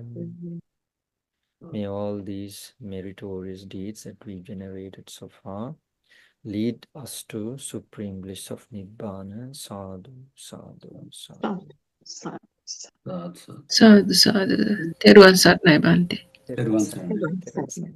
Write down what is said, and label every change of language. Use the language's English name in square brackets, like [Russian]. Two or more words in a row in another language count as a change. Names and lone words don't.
[English] May all these meritorious deeds that we generated so far lead us to supreme bliss of Nibbana. [Pali] Sadhu, sadhu, sadhu. Sadhu, sadhu. Teruan Sarnai Bante. Teruvan Saranam.